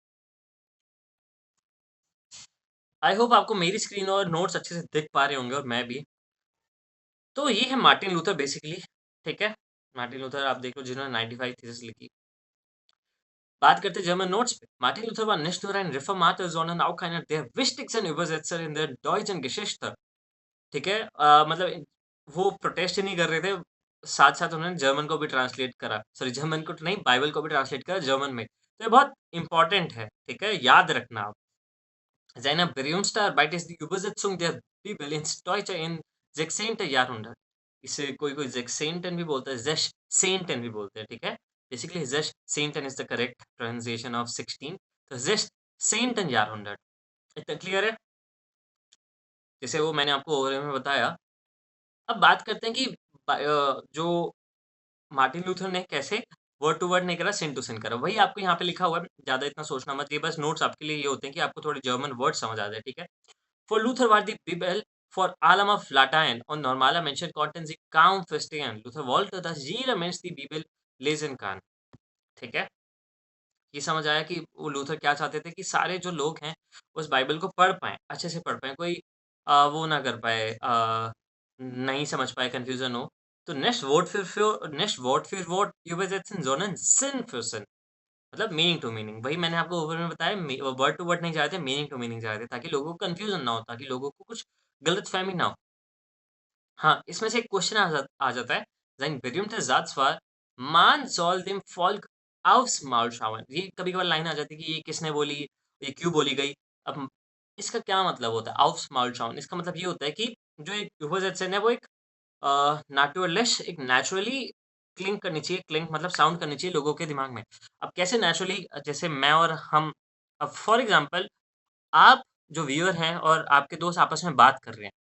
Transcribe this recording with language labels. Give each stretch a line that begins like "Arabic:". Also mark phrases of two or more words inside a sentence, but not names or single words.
English: I hope
Hindi: आपको मेरी स्क्रीन और नोट्स अच्छे से दिख पा रहे होंगे और मैं भी। तो ये है मार्टिन लूथर बेसिकली, ठीक है? मार्टिन लूथर आप देख लो, जिन्होंने 95 थीसिस लिखी। बात करते हैं जर्मन नोट्स पे।
German: मार्टिन लूथर war nicht nur ein Reformator, sondern auch einer der wichtigsten Übersetzer in der deutschen Geschichte।
Hindi: ठीक है? मतलब वो प्रोटेस्ट ही नहीं कर रहे थे, साथ-साथ उन्होंने जर्मन को भी ट्रांसलेट करा। सॉरी, जर्मन को तो नहीं, बाइबल को भी ट्रांसलेट करा जर्मन में। तो ये बहुत इम्पोर्टेंट है, ठीक है? याद रखना आप।
German: Seine berühmteste Arbeit ist die Übersetzung der Bibel ins Deutsche im 16. Jahrhundert।
Hindi: इसे कोई-कोई ज़ेक्सेंटन भी बोलता है, ज़ेशसेंटन भी बोलते हैं, ठीक है?
English: basically ज़ेशसेंटन is the correct pronunciation of 16।
Hindi: तो
German: sechzehnten Jahrhundert.
Hindi: इतना क्लियर है? जैसे वो मैंने आपको ओवरव्यू में बताया। अब बात करते हैं कि जो मार्टिन लूथर ने कैसे
English: word to word
Hindi: नहीं करा,
English: Sinn to Sinn
Hindi: करा। वही आपको यहाँ पे लिखा हुआ है, ज़्यादा इतना सोचना मत। ये बस नोट्स आपके लिए ये होते हैं कि आपको थोड़े
English: German word
Hindi: समझ आ जाए, ठीक है?
German: Für Luther war die Bibel vor allem auf Latein und normaler Menschen konnten sie kaum verstehen. Luther wollte, dass jeder Mensch die Bibel lesen kann।
Hindi: ठीक है? ये समझ आया कि वो लूथर क्या चाहते थे कि सारे जो लोग हैं, उस बाइबल को पढ़ पाएँ, अच्छे से पढ़ पाएँ, कोई वो ना कर पाए, नहीं समझ पाए, कन्फ्यूज़न हो। तो
German: nicht Wort für Wort übersetzen, sondern Sinn für Sinn,
Hindi: मतलब
English: meaning to meaning.
Hindi: वही मैंने आपको ओवर में बताया,
English: word to word
Hindi: नहीं जा रहे थे,
English: meaning to meaning
Hindi: जा रहे थे, ताकि लोगों को कन्फ्यूज़न ना हो, ताकि लोगों को कुछ गलतफ़हमी ना हो। हाँ, इसमें से एक क्वेश्चन आ जाता है।
German: Sein berühmter Satz war: "Man soll dem Volk aufs Maul schauen।"
Hindi: ये कभी-कभार लाइन आ जाती है कि ये किसने बोली, ये क्यों बोली गई? अब इसका क्या मतलब होता है,
German: aufs Maul schauen?
Hindi: इसका मतलब ये होता है कि जो एक Übersetzer है वो एक नाटुरलिश एक नेचुरली क्लिंग मतलब साउंड करनी चाहिए लोगों के दिमाग में। अब कैसे नेचुरली जैसे मैं और हम अब
English: for example
Hindi: आप जो व्यूअर हैं और आपके दोस्त आपस में बात कर रहे हैं।